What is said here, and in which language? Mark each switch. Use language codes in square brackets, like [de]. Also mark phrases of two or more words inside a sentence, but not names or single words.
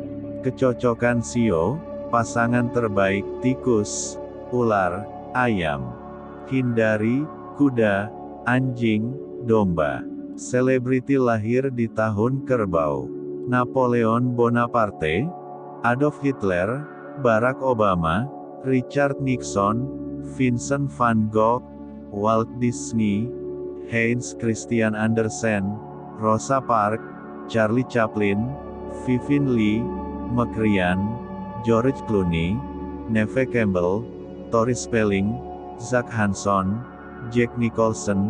[id] Kecocokan Shio, pasangan terbaik, tikus, ular, ayam. Hindari, kuda, anjing, domba. Selebriti lahir di tahun kerbau. Napoleon Bonaparte, Adolf Hitler, Barack Obama, Richard Nixon, Vincent van Gogh, Walt Disney, Hans Christian Andersen, Rosa Parks, Charlie Chaplin, Vivian Lee, Meg Ryan, George Clooney, Neve Campbell, Tori Spelling, Zac Hanson, Jack Nicholson,